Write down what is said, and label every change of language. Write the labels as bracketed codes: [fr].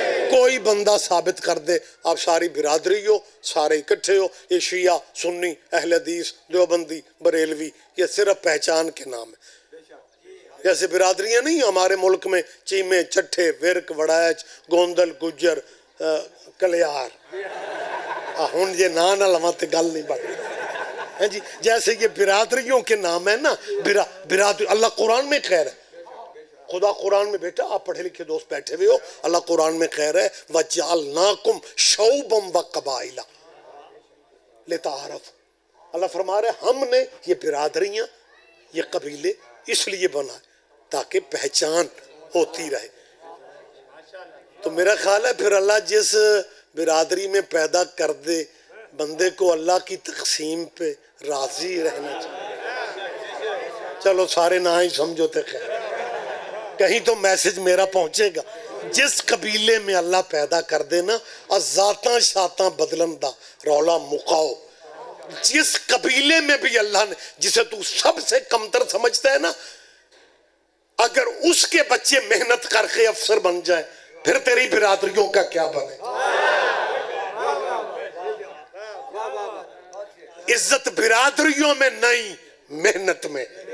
[ur] کوئی بندہ ثابت کر دے. آپ ساری برادری ہو, سارے اکٹھے ہو, یہ شیعہ سنی اہل حدیث دیوبندی بریلوی یہ صرف پہچان کے نام ہے. جیسے برادریاں نہیں ہمارے ملک میں, چیمے چٹھے ورک وڑائچ گوندل گجر کلیار. [pa] ہن یہ نہ لواں تے گل نہیں بڑھ جی. [ur] جیسے یہ برادریوں کے نام ہے نا, برادری اللہ قرآن میں خیر ہے. خدا قرآن میں, بیٹا آپ پڑھے لکھے دوست بیٹھے ہوئے ہو, اللہ قرآن میں خیر ہے [ar] وَجَعَلْنَاكُمْ شَعُوبًا وَقَبَائِلًا لِتَعَارَفُوا. [ur] اللہ فرما رہے ہم نے یہ برادریاں یہ قبیلے اس لیے بنائے تاکہ پہچان ہوتی رہے. تو میرا خیال ہے پھر اللہ جس برادری میں پیدا کر دے بندے کو اللہ کی تقسیم پہ راضی رہنا چاہیے. [pa] چلو سارے نہ ہی سمجھو تے خیر, [ur] کہیں تو میسج میرا پہنچے گا. جس قبیلے میں اللہ پیدا کر دے نا, [pa] ذاتاں شاتاں بدلن دا رولا مکاؤ. [ur] جس قبیلے میں بھی اللہ نے جسے تو سب سے کمتر سمجھتا ہے نا, اگر اس کے بچے محنت کر کے افسر بن جائیں پھر تیری برادریوں کا کیا بنے. عزت برادریوں میں نہیں, محنت میں.